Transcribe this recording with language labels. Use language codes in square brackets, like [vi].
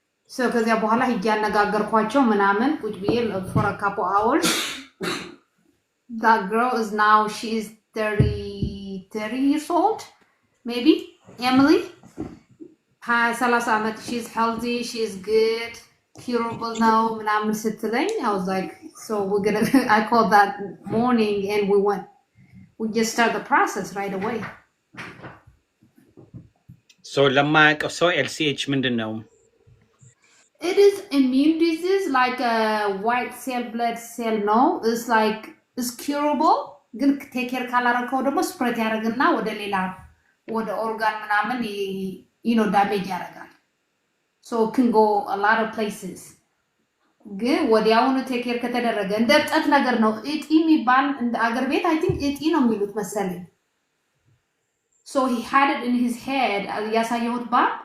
[en] so [am] ከዚያ በኋላ ሂጅ ያነጋገርኳቸው ምናምን ቁጭ ብዬ [en] for a couple hours that girl is now she is 30 years old maybe Emily 30 ዓመት she's healthy she's good curable now [am] ምናምን ስትለኝ [en] I was like so we're gonna I called that morning and we just start the process right away [am] so ለማያውቀው ሰው LCH ምንድን ነው? [en] It is immune disease like a white cell blood cell no it's like it's curable ግን take care [am] ካላረከው ደግሞ ስፕሬድ ያደርግና ወደ ሌላ ወደ ኦርጋን ምናምን [en] damage ያደርጋል so it can go a lot of places ግን ወዲያውኑ take care [am] ከተደረገ እንደ እብጠት ነገር ነው እጢ የሚባል እንደ አገር ቤት [en] I think [am] እጢ ነው የሚሉት መሰለኝ [en] so he had it in his head ያሳየሁት ባ